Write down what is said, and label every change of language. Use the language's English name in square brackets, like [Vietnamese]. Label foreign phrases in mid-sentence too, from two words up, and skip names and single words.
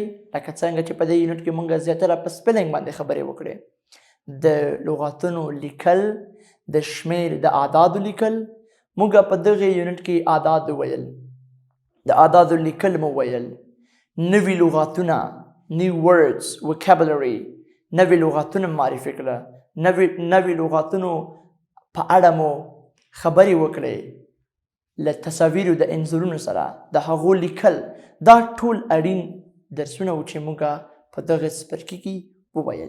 [Pashto] لکه څنګه چې په دې یونټ کې موږ زیاتره په سپیلنګ باندې خبرې وکړې. د لغاتونو لیکل، د شمېر د اعدادو لیکل. موږ په دغه یونټ کې اعداد وویل، د اعدادو لیکل مو ویل، نوي لغاتونه [English] new words vocabulary [Pashto] نوي لغاتونه معرفي کړه، نوي لغاتونو په اړه مو خبرې وکړې له تصاویرو د انځورونو سره د هغو لیکل. دا ټول اړین درسونه و چې موږ په دغه څپرکي کې وویل.